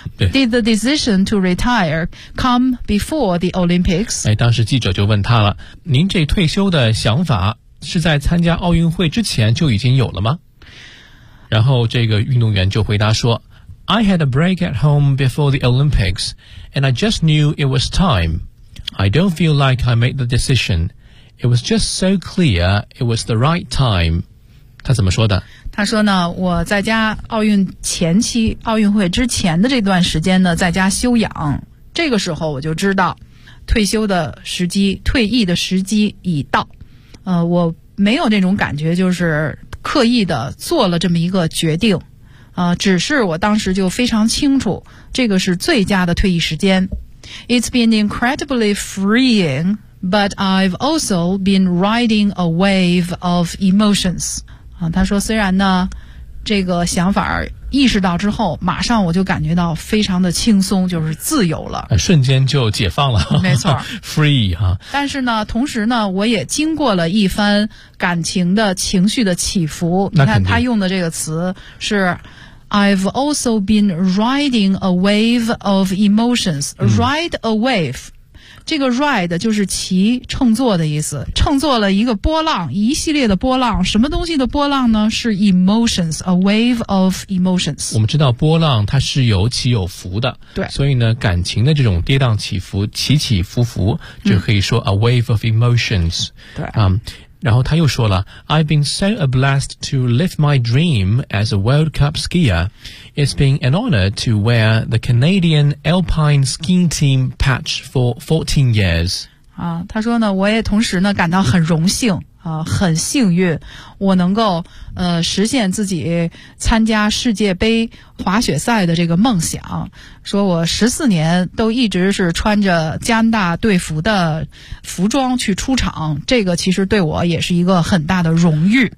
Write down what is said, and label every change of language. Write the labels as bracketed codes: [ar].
[en] Did the decision to retire come before the Olympics? [zh] 当时记者就问他了，您这退休的想法是在参加奥运会之前就已经有了吗？然后这个运动员就回答说， [en] I had a break at home before the Olympics, and I just knew it was time. I don't feel like I made the decision. It was just so clear it was the right time. [zh] 他怎么说的？他说呢，我在家奥运前期，奥运会之前的这段时间呢，在家休养，这个时候我就知道退休的时机，退役的时机已到。我没有那种感觉，就是刻意的做了这么一个决定。只是我当时就非常清楚，这个是最佳的退役时间。 [en] It's been incredibly freeing, but I've also been riding a wave of emotions. [zh] 他说虽然呢，这个想法意识到之后，马上我就感觉到非常的轻松，就是自由了，瞬间就解放了，没错 [en] free 哈。 [zh] 但是呢，同时呢，我也经过了一番感情的情绪的起伏。你看他用的这个词是 [en] I've also been riding a wave of emotions. Ride a wave、 [zh] 这个 ride 就是骑，乘坐的意思，乘坐了一个波浪，一系列的波浪，什么东西的波浪呢？ [en] 是 emotions, a wave of emotions。 [zh] 我们知道波浪它是有起有伏的，对，所以呢，感情的这种跌宕起伏，起起伏伏，就可以说 a wave of emotions。对，然后他又说了 [en] ，I've been so blessed to live my dream as a World Cup skier. It's been an honor to wear the Canadian Alpine skiing team patch for 14 years. [zh] 啊，他说呢，我也同时呢感到很荣幸啊，很幸运，我能够实现自己参加世界杯滑雪赛的这个梦想。说我14年都一直是穿着加拿大队服的服装去出场，这个其实对我也是一个很大的荣誉。